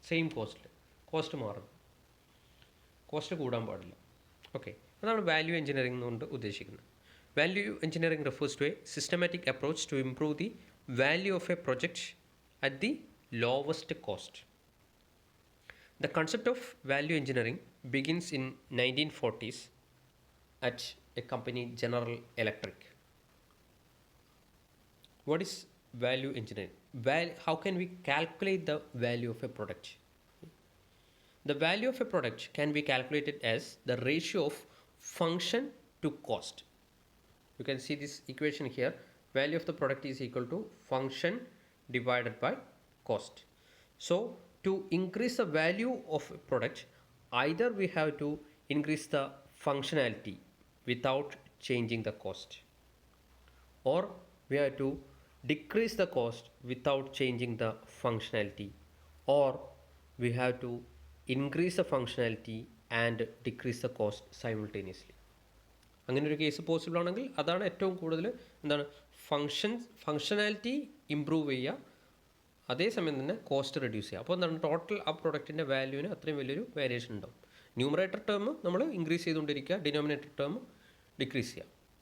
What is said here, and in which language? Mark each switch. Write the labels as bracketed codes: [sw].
[ml] Same cost മാറും, cost കൂടാൻ പാടില്ല. ഓക്കെ, അതാണ് വാല്യൂ എഞ്ചിനീയറിംഗ് കൊണ്ട് ഉദ്ദേശിക്കുന്നത്. [en] Value engineering refers to a systematic approach to improve the value of a project at the lowest cost. The concept of value engineering begins in 1940s at a company, General Electric. What is value engineering? How can we calculate the value of a product? The value of a product can be calculated as the ratio of function to cost. You can see this equation here. Value of the product is equal to function divided by cost. So to increase the value of a product, either we have to increase the functionality without changing the cost, or we have to decrease the cost without changing the functionality, or we have to increase the functionality and decrease the cost simultaneously. [ml] അങ്ങനെ ഒരു case possible ആണെങ്കിൽ അതാണ് ഏറ്റവും കൂടുതൽ എന്താണ് functionality improve ചെയ്യുക, അതേസമയം തന്നെ കോസ്റ്റ് റെഡ്യൂസ് ചെയ്യുക. അപ്പോൾ എന്താണ് ടോട്ടൽ ആ പ്രൊഡക്റ്റിൻ്റെ വാല്യൂവിന് അത്രയും വലിയൊരു വേരിയേഷൻ ഉണ്ടാവും. ന്യൂമറേറ്റർ ടേം നമ്മൾ ഇൻക്രീസ് ചെയ്തുകൊണ്ടിരിക്കുക, ഡിനോമിനേറ്റർ ടേം ഡിക്രീസ് ചെയ്യുക.